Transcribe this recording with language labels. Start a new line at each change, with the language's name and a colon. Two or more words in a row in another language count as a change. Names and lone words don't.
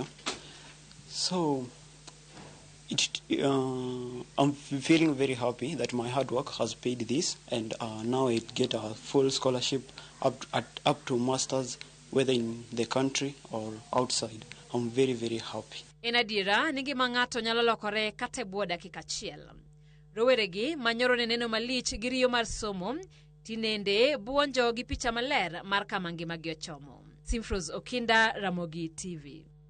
English: So I'm feeling very happy that my hard work has paid this, and now I get a full scholarship up to masters, whether in the country or outside. I'm very, very happy.
Luo (Kenya and Tanzania): En adiera ni gima ng'ato nyalo lokore kata e bwo dakika achiel. Roweregi manyoro ne neno malich gi riyo mar somo tinende buonjo gi picha maler mar kama ngimagi ochomo. Simfos Okinda, Ramogi TV.